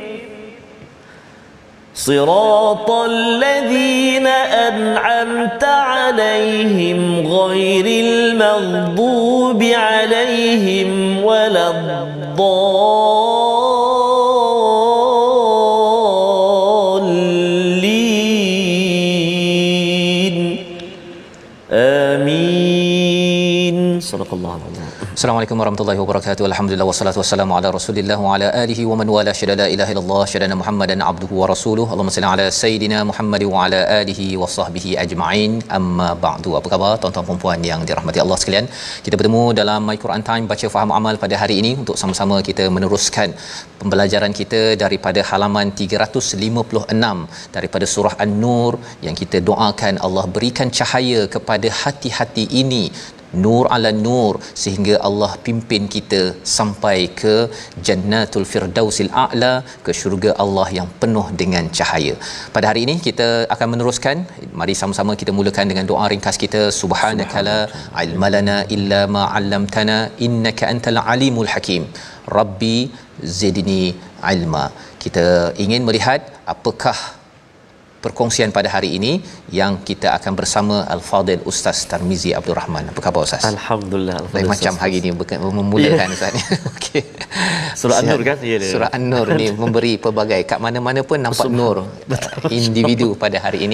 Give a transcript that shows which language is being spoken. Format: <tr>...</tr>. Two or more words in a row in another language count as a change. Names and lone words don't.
<ar>صراط الذين أنعمت عليهم غير المغضوب عليهم ولا الضالين. آمين صدق الله العظيم. السلام عليكم ورحمة الله وبركاته. الحمد لله والصلاة والسلام على رسول الله وعلى آله ومن والى شهد لا إله إلا الله شهدنا محمدا عبده ورسوله. اللهم صل على سيدنا محمد وعلى آله وصحبه أجمعين. أما بعد.</ar> <ms>Apa khabar tuan-tuan dan puan yang dirahmati Allah sekalian? Kita bertemu dalam My Quran Time baca faham amal pada hari ini untuk sama-sama kita meneruskan pembelajaran kita daripada halaman 356 daripada surah An-Nur yang kita doakan Allah berikan cahaya kepada hati-hati ini,</ms> <ar>نور على نور,</ar> <ms>sehingga Allah pimpin kita sampai ke Jannatul Firdausil A'la, ke syurga Allah yang penuh dengan cahaya. Pada hari ini kita akan meneruskan. Mari sama-sama kita mulakan dengan doa ringkas kita.</ms> <ar>سبحانك لا علم لنا إلا ما علمتنا إنك أنت العليم الحكيم. رب زدني علما.</ar> <ms>Kita ingin melihat apakah perkongsian pada hari ini yang kita akan bersama Al-Fadil Ustaz Tarmizi Abdul Rahman. Apa khabar Ustaz? Alhamdulillah. Lain macam hari ini memulakan Ustaz ni. Okey. Surah An-Nur kan? Ya. Surah An-Nur ni memberi pelbagai, kat mana-mana pun nampak nur individu pada hari ini.</ms>